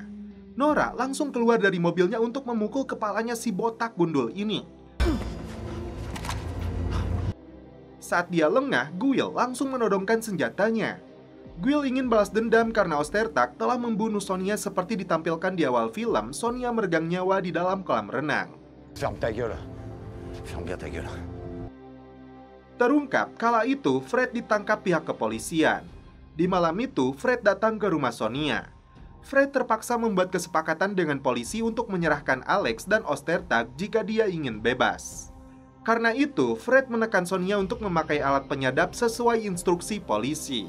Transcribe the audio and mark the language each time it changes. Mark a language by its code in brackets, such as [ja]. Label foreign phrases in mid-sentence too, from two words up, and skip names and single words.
[id] Nora langsung keluar dari mobilnya untuk memukul kepalanya si botak gundul ini. Saat dia lengah, Guile langsung menodongkan senjatanya. Guile ingin balas dendam karena Ostertag telah membunuh Sonia seperti ditampilkan di awal film Sonia meregang nyawa di dalam kolam renang. [fr] Ferme ta gueule. Ferme bien ta gueule. [id] Terungkap, kala itu Fred ditangkap pihak kepolisian. Di malam itu, Fred datang ke rumah Sonia. Fred terpaksa membuat kesepakatan dengan polisi untuk menyerahkan Alex dan Ostertag jika dia ingin bebas. Karena itu, Fred menekan Sonia untuk memakai alat penyadap sesuai instruksi polisi.